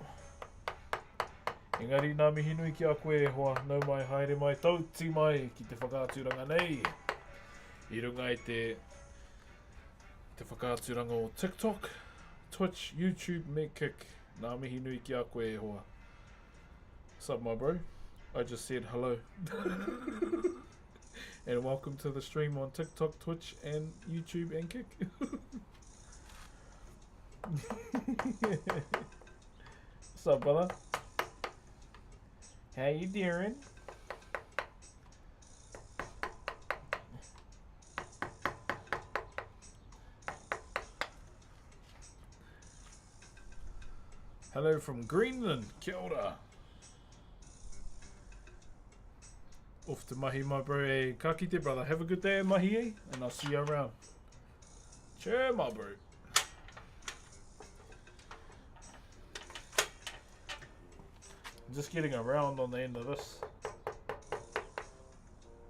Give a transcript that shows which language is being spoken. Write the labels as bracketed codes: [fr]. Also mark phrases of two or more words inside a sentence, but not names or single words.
[mi] Engari nā mihi nui ki a koe e hoa, nau mai haere mai tauti mai ki te whakāturanga nei. I runga I te whakāturanga o TikTok, Twitch, YouTube, me kick. Nā mihi nui ki a koe e hoa. [en] What's up, my bro? I just said hello. And welcome to the stream on TikTok, Twitch, and YouTube, and kick. What's up, brother? How you doing? Hello from Greenland, [mi] kia ora. [en] Off to mahi, my bro. [mi] Hey, ka kite, [en] brother. Have a good day, mahi, eh? And I'll see you around. Cheer, my bro. I'm just getting around on the end of this.